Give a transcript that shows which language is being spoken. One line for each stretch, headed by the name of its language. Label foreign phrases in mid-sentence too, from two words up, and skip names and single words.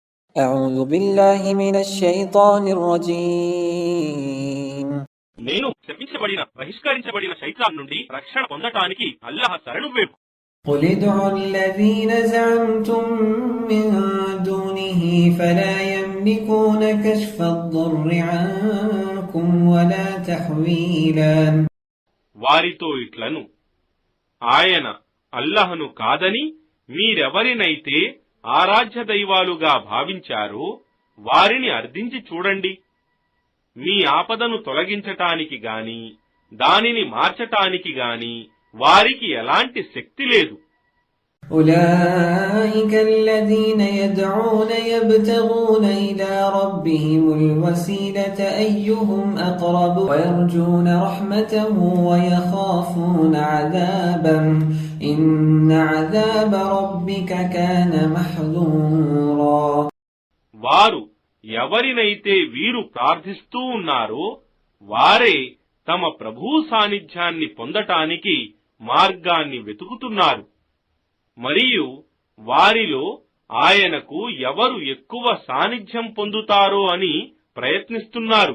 Arabic: أعوذ بالله من الشيطان الرجيم.
Telugu: నేను శపించబడిన బహిష్కరించబడిన శైతాన్ నుండి రక్షణ పొందటానికి అల్లాహ్ శరణు వేపు.
Arabic: قل ادعوا الذين زعمتم من دونه فلا يملكون كشف الضر عنكم ولا تحويلا.
Telugu: వారితో ఇట్లను, ఆయన అల్లాహ్ను కాదని మీరెవరినైతే ఆరాధ్య దైవాలుగా భావించారో వారిని అర్థించి చూడండి. మీ ఆపదను తొలగించటానికి గాని దానిని మార్చటానికి గాని వారికి ఎలాంటి శక్తి లేదు.
Arabic: أولئك الذين يدعون يبتغون إلى ربهم الوسيلة أيهم أقرب ويرجون رحمته ويخافون عذابه إن عذاب ربك كان محذورا.
Telugu: వారు ఎవరినైతే వీరు ప్రార్థిస్తూ ఉన్నారో వారే తమ ప్రభు సాన్నిధ్యాన్ని పొందటానికి మార్గాన్ని వెతుకుతున్నారు. మరియు వారిలో ఆయనకు ఎవరు ఎక్కువ సాన్నిధ్యం పొందుతారో అని ప్రయత్నిస్తున్నారు.